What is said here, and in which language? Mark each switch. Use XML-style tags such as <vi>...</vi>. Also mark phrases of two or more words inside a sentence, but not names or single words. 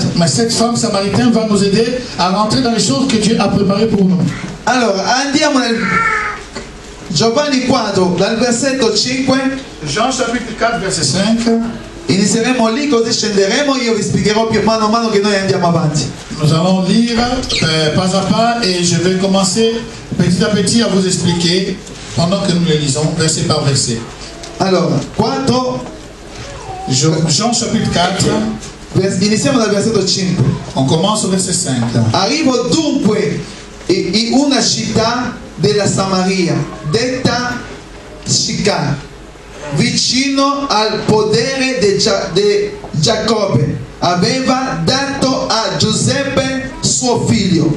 <fr>Mais cette femme samaritaine va nous aider à rentrer dans les choses que Dieu a préparées pour nous.</fr> <it>Allora, andiamo nel Giovanni 4, dal versetto 5.</it> <fr>Jean chapitre 4, verset 5.</fr> <it>Inizieremo lì, così scenderemo. Io vi spiegherò più mano a mano che noi andiamo avanti.</it> <fr>Nous allons lire pas à pas et je vais commencer petit à petit à vous expliquer pendant que nous le lisons, verset par verset.</fr> <it>Allora, 4,</it> <fr>Jean chapitre 4,</fr> <it>iniziamo dal versetto 5.</it> <fr>on commence au verset 5.</fr> <it>Arrivo dunque in una città della Samaria, detta Sicar, vicino al podere di Giacobbe. Aveva dato a Giuseppe suo figlio.</it>